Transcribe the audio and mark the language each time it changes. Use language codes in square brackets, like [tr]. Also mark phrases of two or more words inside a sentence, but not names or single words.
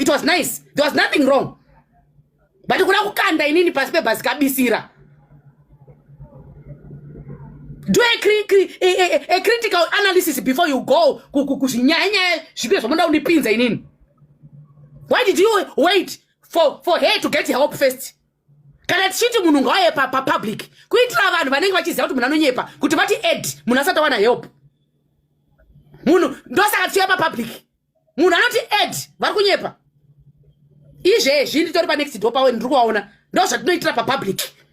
[en] It was nice. There was nothing wrong. [sn] But kuda kukanda inini pasi pebhazi kabisira. [en] Do a cri-, cri-, a, a, a, a critical analysis before you go ku, ku, [sn] kuzvinyaya nyaya zvipe zvamunoda kundipinza inini. [en] Why did you wait for, for her to get help first? [sn] Kana tichiti munhu ngauye pa, pa public, kuitira vanhu vanenge vachiziva kuti munhu anonyepa, kuti vati Ed, munhu asati awana help. Munhu ndosaka tichiuya pa public. Munhu anoti Ed, vari kunyepa. Izvezvi nditori pa [en] next door [sn] pawe ndiri kuvaona. Ndo zvatinoitira pa public.